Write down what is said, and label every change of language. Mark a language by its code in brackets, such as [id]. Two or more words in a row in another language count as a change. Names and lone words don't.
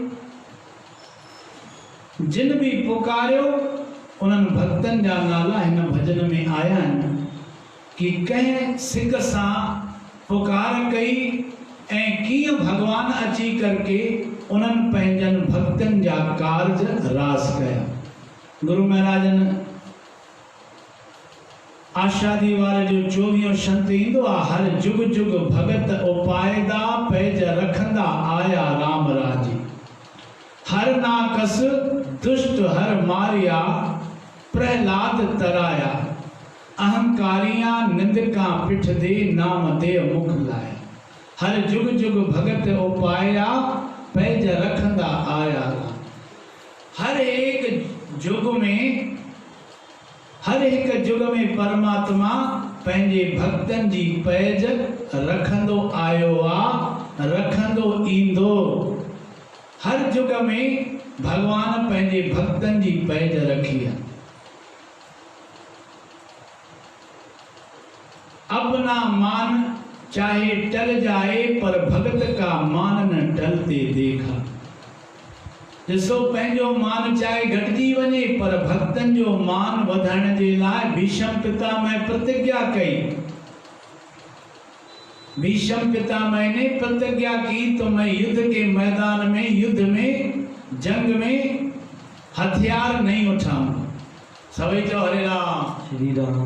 [sd] जिन भी पुकारियो उन्हनि भक्तनि जा नाला हिन भजन में आया आहिनि कि कंहिं सिक सां पुकार कई ऐं कीअं भगवान अची करके उन्हनि पंहिंजनि भक्तनि जा कार्ज रास कया। गुरु महाराजन आशादी वारे जो 24 शंत ईंदो आ, [pa] ਹਰ ਜੁਗ ਜੁਗ ਭਗਤ ਉਪਾਇਦਾ, ਪੈਜ ਰਖੰਦਾ ਆਇਆ ਰਾਮ ਰਾਜੀ। ਹਰ ਨਾਕਸ ਦੁਸ਼ਟ ਹਰ ਮਾਰਿਆ, ਪ੍ਰਹਲਾਦ ਤਰਾਇਆ। ਅਹੰਕਾਰੀਆਂ ਨਿੰਦਕਾ ਪਿਠ ਦੇ, ਨਾਮ ਦੇ ਮੁਖ ਲਾਇਆ। ਹਰ ਜੁਗ ਜੁਗ ਭਗਤ ਉਪਾਇਆ, ਪੈਜ ਰਖੰਦਾ ਆਇਆ ਰਾਮ। [sd] हर एक जुग में, हर एक जुग में परमात्मा पंहिंजे भक्तन जी पैज रखंदो आयो आ, रखंदो ईंदो। हर जुग में भगवान पंहिंजे भक्तन जी पैज रखी है। [hi] अपना मान चाहे टल जाए, पर भगत का मान न टलते देखा। [sd] ॾिसो पंहिंजो मान चाहे घटिजी वञे, पर भक्तन जो मान वधाइण जे लाइ भीष्म पितामह प्रतिज्ञा कई। [hi] भीष्म पितामह ने प्रतिज्ञा की, तो मैं युद्ध के मैदान में, युद्ध में, जंग में हथियार नहीं उठाऊंगा। [sd] सभी जो हरे राम श्री राम।